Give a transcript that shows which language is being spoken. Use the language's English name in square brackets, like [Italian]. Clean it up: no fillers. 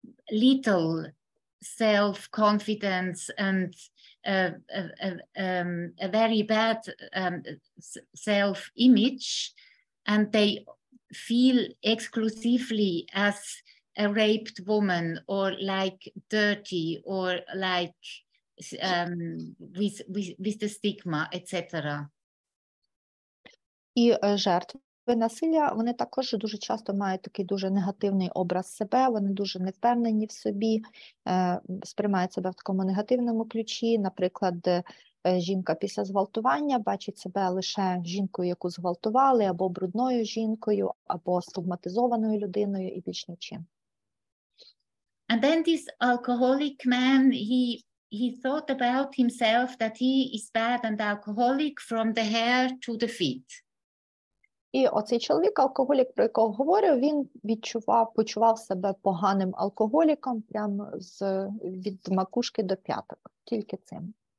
[English] little self-confidence and a very bad self-image, and they feel exclusively as a raped woman or like dirty or like with the stigma, etc. [Ukrainian] І жертви насилля, вони також дуже часто мають такий дуже негативний образ себе, вони дуже невпевнені в собі, сприймають себе в такому негативному ключі. Наприклад, жінка після зґвалтування бачить себе лише жінкою, яку зґвалтували, або брудною жінкою, або стигматизованою людиною і більш нічим. [English] And then this alcoholic man, he thought about himself that he is bad and alcoholic from the hair to the feet. [Ukrainian] І оцей чоловік, алкоголік, про якого говорю, він почував себе поганим алкоголіком прямо від макушки до п'яток, тільки цим.